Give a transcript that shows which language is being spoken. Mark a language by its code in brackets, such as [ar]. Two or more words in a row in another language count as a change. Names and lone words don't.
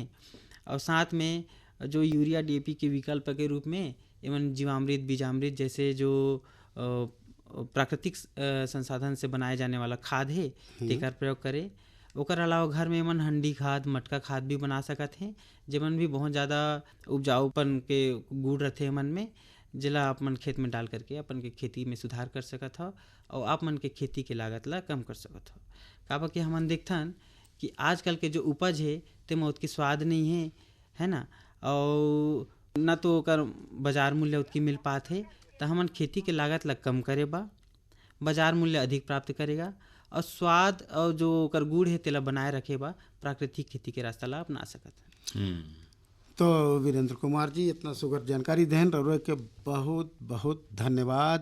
[hne] और साथ में जो यूरिया DAP के विकल्प के रूप में एवं जीवामृत बीजामृत जैसे जो प्राकृतिक संसाधन से बनाए जाने वाला खाद है तेकर प्रयोग करें। ओकर अलावा घर में मन हंडी खाद मटका खाद भी बना सकत हैं जेमन भी बहुत ज़्यादा उपजाऊपन के गुण रहते मन में, जिला आप मन खेत में डाल करके अपन के खेती में सुधार कर सकत हो और आप मन के खेती के लागत ला कम कर सकत हो। काबा कि हमन देखथन कि आजकल के जो उपज है तेमा उतकी स्वाद नहीं है ना, और न तो ओकर बाजार मूल्य उतकी मिल पात है। तो हमन खेती के लागत ला कम करे बा बाजार मूल्य अधिक प्राप्त करेगा और स्वाद और जो ओकर गुड़ है तेला बनाए रखे बा प्राकृतिक खेती के रास्ता ला अपना सकत है। तो वीरेंद्र कुमार जी इतना सुगर जानकारी देन रउरे के बहुत बहुत धन्यवाद।